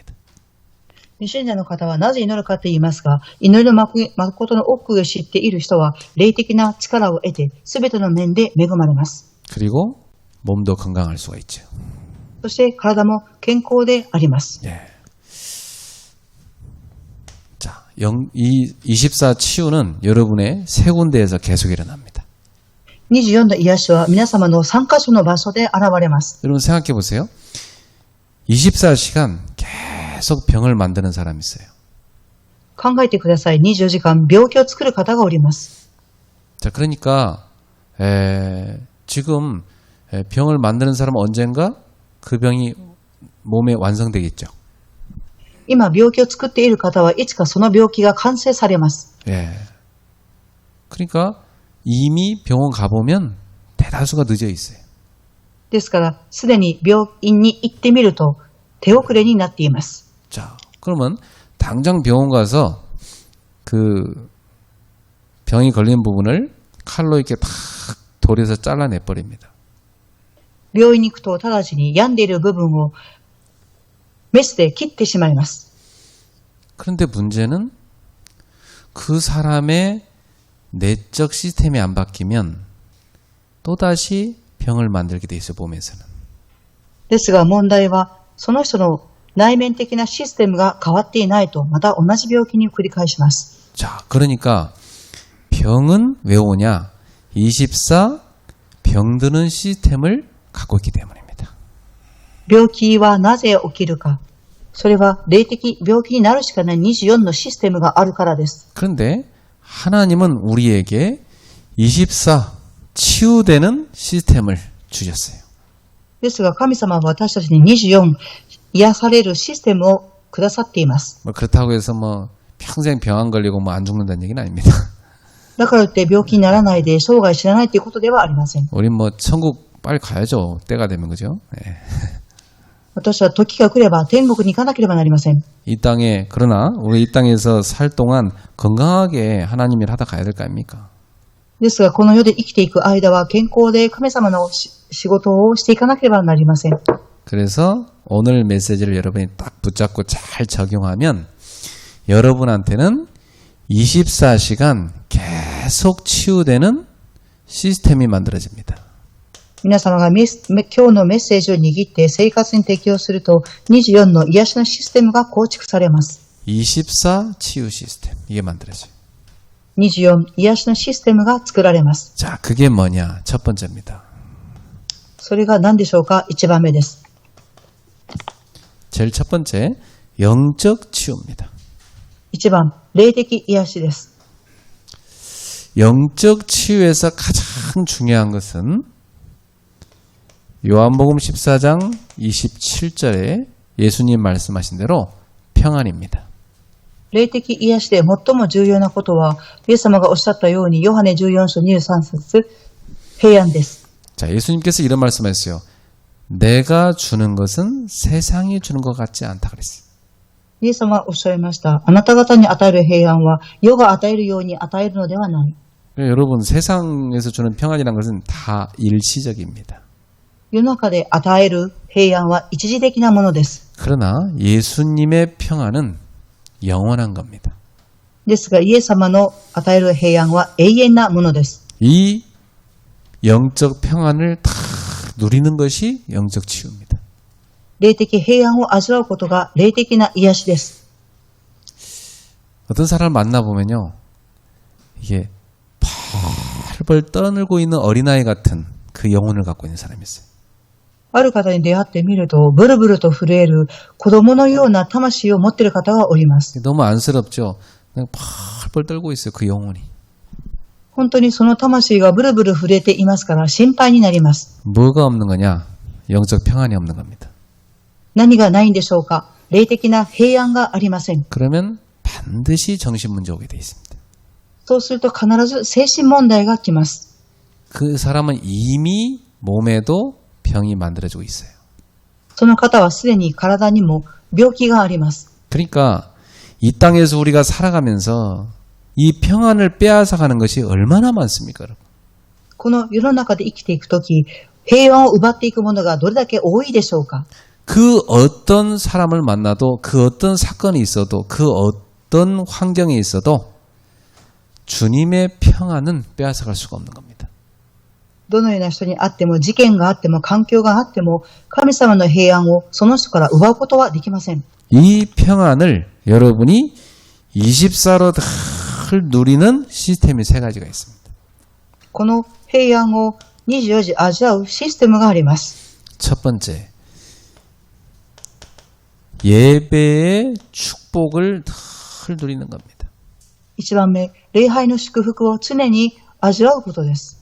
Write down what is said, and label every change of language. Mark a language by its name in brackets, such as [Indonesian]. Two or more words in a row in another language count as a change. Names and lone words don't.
[Japanese] 信者の方はなぜ祈るかと言いますが、祈りの誠の奥を知っている人は、霊的な力を得て、すべての面で恵まれます。 [Korean] 그리고 몸도 건강할 수가 있죠. [Japanese] そして体も健康であります。 [Korean] 예. 자, 이 24 치유는 여러분의 세 군데에서 계속 일어납니다. [Japanese] 24 の癒しは皆様の3カ所の場所で現れます。 [Korean] 여러분 생각해 보세요. 24시간 계속 병을 만드는 사람이 있어요. [Japanese] 考えてください。24時間病気を作る方がおります。 [Korean] 자, 그러니까 지금 병을 만드는 사람은 언젠가 그 병이 몸에 완성되겠죠. [Japanese] 今病気を作っている方はいつかその病気が完成されます。 [Korean] 예. 그러니까 이미 병원 가보면 대다수가 늦어 있어요. [Japanese] ですから、すでに病院に行ってみると手遅れになっています。 [Korean] 자, 그러면 당장 병원 가서 그 병이 걸린 부분을 칼로 이렇게 탁 돌려서 잘라내 버립니다. [Japanese] 病院に行くと直ちに病んでいる部分をメスで切ってしまいます。 [Korean] 그런데 문제는 그 사람의 내적 시스템이 안 바뀌면 또다시 병을 만들게 돼 있어요, 몸에서는. [Japanese] ですが問題は、その人の内面的なシステムが変わっていないと、また同じ病気に繰り返します。 [Korean] 자, 그러니까 병은 왜 오냐? 24 병드는 시스템을 갖고 있기 때문입니다. [Japanese] 病気はなぜ起きるか。それは霊的病気になるしかない24のシステムがあるからです。 [Korean] 그런데 하나님은 우리에게 24 치유되는 시스템을 주셨어요. [Japanese] ですが神様は私たちに24癒されるシステムをくださっています。 [Korean] 뭐 그렇다고 해서 뭐 평생 병 안 걸리고 뭐 안 죽는다는 얘기는 아닙니다. [Japanese] だからといって病気にならないで生涯死なないということではありません。 [Korean] 우린 뭐 천국 빨리 가야죠. 때가 되면 그죠? 네. [Japanese] 私は時が来れば天国に行かなければなりません。 [Korean] 이 땅에 그러나 우리 이 땅에서 살 동안 건강하게 하나님 일 하다 가야 될 거 아닙니까? [Japanese] ですがこの世で生きていく間は健康で神様の仕事をしていかなければなりません。 [Korean] 그래서 오늘 메시지를 여러분이 딱 붙잡고 잘 적용하면 여러분한테는 24시간 계속 치유되는 시스템이 만들어집니다. [Japanese] 皆様が今日のメッセージを握って生活に適用すると24の癒しのシステムが構築されます。 [Korean] 24 치유 시스템 이게 만들어져요. [Japanese] 24癒しのシステムが作られます。 [Korean] 자, 그게 뭐냐? 첫 번째입니다. [Japanese] それが何でしょうか？ 1番目です。 [Korean] 제일 첫 번째, 영적 치유입니다. [Japanese] 1 番、霊的癒しです。 [Korean] 영적 치유에서 가장 중요한 것은 요한복음 14장 27절에 예수님 말씀하신 대로 평안입니다. [Japanese] 霊的癒しで最も重要なことは、イエス様がおっしゃったように、ヨハネ14章23節、平安です。 [Korean] 자, 예수님께서 이런 말씀하셨어요. 내가 주는 것은 세상이 주는 것 같지 않다 그랬어요. [Japanese] イエス様はおっしゃいました。あなた方に与える平安は、世が与えるように与えるのではない。 [Korean] 여러분, 세상에서 주는 평안이라는 것은 다 일시적입니다. [Japanese] 世の中で与える平安は一時的なものです。 [Korean] 그러나 예수님의 평안은 영원한 겁니다. [Japanese] ですが、イエス様の与える平安は永遠なものです。 [Korean] 이 영적 평안을 다 누리는 것이 영적 치유입니다. [Japanese] 霊的平安を味わうことが霊的な癒しです。 [Korean] 어떤 사람을 만나보면요. 이게 벌벌 떠늘고 있는 어린아이 같은 그 영혼을 갖고 있는 사람이 있어요. [Japanese] ある方に出会ってみると、ブルブルと震える子供のような魂を持っている方がおります。 [Korean] 너무 안쓰럽죠. 그냥 벌벌 떨고 있어요. 그 영혼이. [Japanese] 本当にその魂がブルブル震えていますから心配になります。 [Korean] 뭐가 없는 거냐? 영적 평안이 없는 겁니다. [Japanese] 何がないんでしょうか？霊的な平安がありません。 [Korean] 그러면 반드시 정신 문제 오게 돼 있습니다. [Japanese] そうすると必ず精神問題が来ます。 [Korean] 그 사람은 이미 몸에도 병이 만들어지고 있어요. [Japanese] その方はすでに体にも病気があります。 [Korean] 그러니까 이 땅에서 우리가 살아가면서 이 평안을 빼앗아가는 것이 얼마나 많습니까, 여러분? [Japanese] この世の中で生きていくとき、平安を奪っていくものがどれだけ多いでしょうか？ [Korean] 그 어떤 사람을 만나도 그 어떤 사건이 있어도 그 어떤 환경에 있어도 주님의 평안은 빼앗아갈 수가 없는 겁니다. [Japanese] どのような人に会っても、事件があっても、環境があっても、神様の平安をその人から奪うことはできません。 [Korean] 이 평안을 여러분이 24로 다 누리는 시스템이 세 가지가 있습니다. [Japanese] この平安を24時味わうシステムがあります。 [Korean] 첫 번째, 예배의 축복을 늘 누리는 겁니다. [Japanese] 1 番目、礼拝の祝福を常に味わうことです。